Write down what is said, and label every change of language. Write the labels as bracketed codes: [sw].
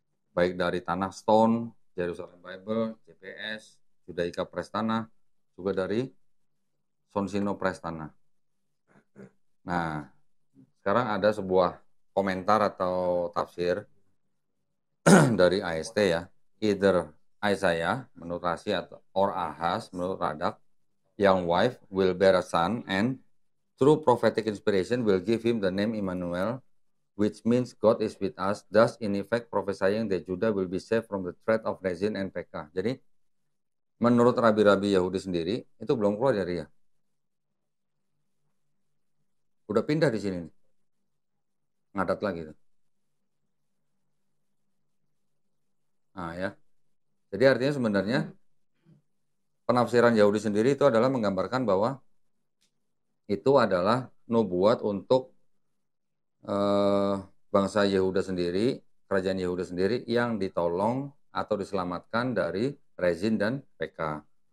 [id] Baik dari Tanah Stone, Jerusalem Bible, JPS, Judaika Prestana, juga dari Sonsino Prestana. Nah, sekarang ada sebuah komentar atau tafsir dari AST ya. [en] Either Isaiah [id] menurut Rasi atau [en] or Ahaz [id] menurut Radak, [en] young wife will bear a son and through prophetic inspiration will give him the name Immanuel, which means God is with us, thus in effect prophesying that Judah will be saved from the threat of Rezin and Pekah. [id] Jadi menurut rabi-rabi Yahudi sendiri itu belum keluar dari ya. Udah pindah di sini nih. Ngadat lagi tuh. Nah ya. Jadi artinya sebenarnya penafsiran Yahudi sendiri itu adalah menggambarkan bahwa itu adalah nubuat untuk bangsa Yehuda sendiri, kerajaan Yehuda sendiri yang ditolong atau diselamatkan dari Rezin dan Pekah.